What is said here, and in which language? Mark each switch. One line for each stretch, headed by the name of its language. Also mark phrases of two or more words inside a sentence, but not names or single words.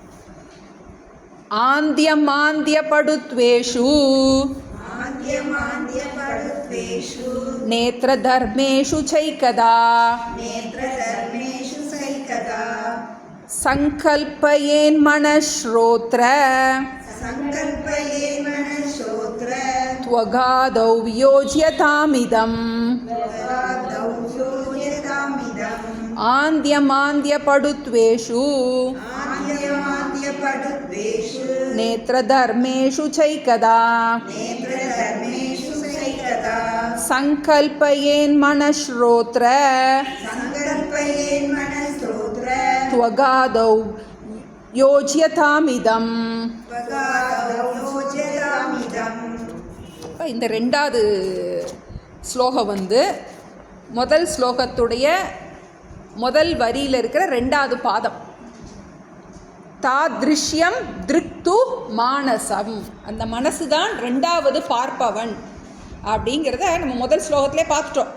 Tamil: செயல்பாடு இருக்கும்.
Sanskrit: आन्ध्यमान्द्यपटुत्वेषु नेत्रधर्मेषु चैकदा सङ्कल्पयेन् मनःश्रोत्र त्वगादौ वियोज्यतामिदम् आन्द्यमान्द्यपडुत्वेषु नेत्रधर्मेषु चैकदा सङ्कल्पयेन् मनश्रोत्र त्वगादौ யோஜ்யதாமிதம்.
Tamil: இந்த ரெண்டாவது ஸ்லோகம் முதல் ஸ்லோகத்துடைய முதல் வரியில் இருக்கிற ரெண்டாவது பாதம்.
Sanskrit: तादृश्यं दृक्तु मानसम्,
Tamil: அந்த மனசு தான் ரெண்டாவது பார்ப்பவன் அப்படிங்கிறத நம்ம முதல் ஸ்லோகத்திலே பார்த்துட்டோம்.